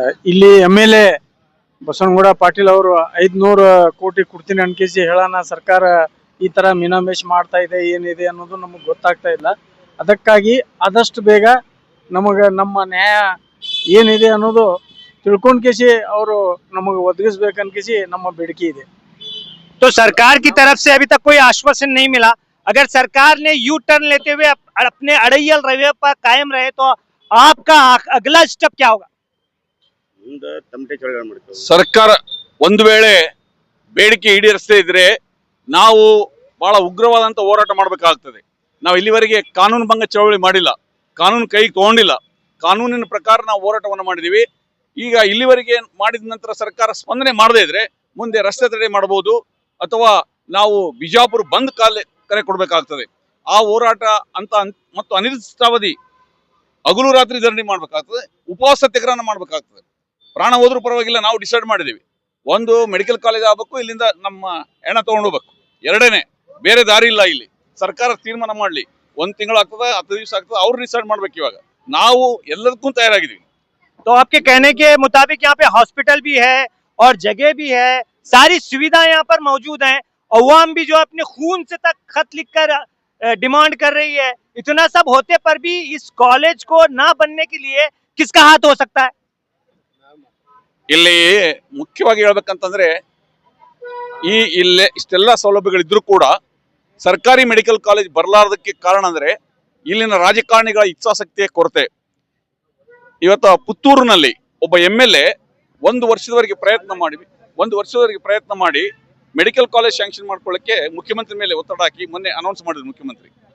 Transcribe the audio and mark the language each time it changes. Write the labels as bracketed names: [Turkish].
[Kannada] ಇಲ್ಲಿ MLA ಬಸವನಗೌಡ ಪಾಟೀಲ್ ಅವರು 500 ಕೋಟಿ ಕೊಡ್ತೀನಿ ಅನ್ಕೇಸಿ ಹೇಳೋಣ, ಸರ್ಕಾರ ಈ ತರ ಮೀನಾಮೇಷ ಮಾಡ್ತಾ ಇದೆ, ಏನಿದೆ ಅನ್ನೋದು ನಮಗೆ ಗೊತ್ತಾಗ್ತಾ ಇಲ್ಲ. ಅದಕ್ಕಾಗಿ ಆದಷ್ಟು ಬೇಗ ನಮ್ಮ ನ್ಯಾಯ ಏನಿದೆ ಅನ್ನೋದು ತಿಳ್ಕೊಂಡ್ ಕೇಸಿ ಅವರು ನಮಗೆ ಒದಗಿಸ್ಬೇಕನ್ಕೇಸಿ ನಮ್ಮ ಬೇಡಿಕೆ ಇದೆ. [Hindi] तो सरकार की तरफ से अभी तक कोई आश्वासन नहीं मिला. अगर सरकार ने यू टर्न लेते हुए अपने अड़ैयल रवैये पर कायम रहे तो आपका अगला स्टेप क्या होगा? [Kannada] ಸರ್ಕಾರ ಒಂದು ವೇಳೆ ಬೇಡಿಕೆ ಈಡೇರಿಸದೇ ಇದ್ರೆ ನಾವು ಬಹಳ ಉಗ್ರವಾದಂತ ಹೋರಾಟ ಮಾಡಬೇಕಾಗ್ತದೆ. ನಾವು ಇಲ್ಲಿವರೆಗೆ ಕಾನೂನು ಭಂಗ ಚಳವಳಿ ಮಾಡಿಲ್ಲ, ಕಾನೂನು ಕೈಗೆ ತಗೊಂಡಿಲ್ಲ, ಕಾನೂನಿನ ಪ್ರಕಾರ ನಾವು ಹೋರಾಟವನ್ನು ಮಾಡಿದೀವಿ. ಈಗ ಇಲ್ಲಿವರೆಗೆ ಮಾಡಿದ ನಂತರ ಸರ್ಕಾರ ಸ್ಪಂದನೆ ಮಾಡದೇ ಇದ್ರೆ ಮುಂದೆ ರಸ್ತೆ ತಡೆ ಮಾಡಬಹುದು, ಅಥವಾ ನಾವು ಬಿಜಾಪುರ ಬಂದ್ ಕರೆ ಕೊಡಬೇಕಾಗ್ತದೆ. ಆ ಹೋರಾಟ ಅಂತ ಮತ್ತು ಅನಿರ್ದಿಷ್ಟಾವಧಿ ಹಗಲು ರಾತ್ರಿ ಧರಣಿ ಮಾಡ್ಬೇಕಾಗ್ತದೆ, ಉಪವಾಸ ಸತ್ಯಾಗ್ರಹ ಮಾಡ್ಬೇಕಾಗ್ತದೆ. ಪ್ರಾಣ ಹೋದ್ರೂ ಪರವಾಗಿಲ್ಲ, ನಾವು ಡಿಸೈಡ್ ಮಾಡಿದೀವಿ. ಒಂದು ಮೆಡಿಕಲ್ ಕಾಲೇಜ್ ಆಗ್ಬೇಕು, ಇಲ್ಲಿಂದ ನಮ್ಮ ಹೆಣ ತಗೊಂಡೋಗ್ಬೇಕು, ಎರಡನೇ ಬೇರೆ ದಾರಿ ಇಲ್ಲ. ಇಲ್ಲಿ ಸರ್ಕಾರ ತೀರ್ಮಾನ ಮಾಡ್ಲಿ, 1 ತಿಂಗಳಾಗ್ತದೆ, 10 ದಿವಸ ಆಗ್ತದೆ, ಅವ್ರು ಡಿಸೈಡ್ ಮಾಡ್ಬೇಕು. ಇವಾಗ ನಾವು ಎಲ್ಲದಕ್ಕೂ ತಯಾರಾಗಿದ್ದೀವಿ. [Hindi] तो आपके कहने के मुताबिक यहाँ पे हॉस्पिटल भी है और जगह भी है, सारी सुविधाएं यहाँ पर मौजूद हैं. अवाम भी जो अपने खून से तक खत लिखकर डिमांड कर रही है. इतना सब होते पर भी इस कॉलेज को ना बनने के लिए किसका हाथ हो सकता है? [Kannada] ಇಲ್ಲಿ ಮುಖ್ಯವಾಗಿ ಹೇಳ್ಬೇಕಂತಂದ್ರೆ ಇಲ್ಲೇ ಇಷ್ಟೆಲ್ಲ ಸೌಲಭ್ಯಗಳಿದ್ರು ಕೂಡ ಸರ್ಕಾರಿ ಮೆಡಿಕಲ್ ಕಾಲೇಜ್ ಬರಲಾರದಕ್ಕೆ ಕಾರಣ ಅಂದ್ರೆ ಇಲ್ಲಿನ ರಾಜಕಾರಣಿಗಳ ಇಚ್ಛಾಶಕ್ತಿಯ ಕೊರತೆ. ಇವತ್ತು ಪುತ್ತೂರಿನಲ್ಲಿ ಒಬ್ಬ MLA 1 ವರ್ಷದವರೆಗೆ ಪ್ರಯತ್ನ ಮಾಡಿ ಮೆಡಿಕಲ್ ಕಾಲೇಜ್ ಶಾಂಕ್ಷನ್ ಮಾಡ್ಕೊಳ್ಳಕ್ಕೆ ಮುಖ್ಯಮಂತ್ರಿ ಮೇಲೆ ಒತ್ತಡ ಹಾಕಿ ಮೊನ್ನೆ ಅನೌನ್ಸ್ ಮಾಡಿದ್ರು ಮುಖ್ಯಮಂತ್ರಿ.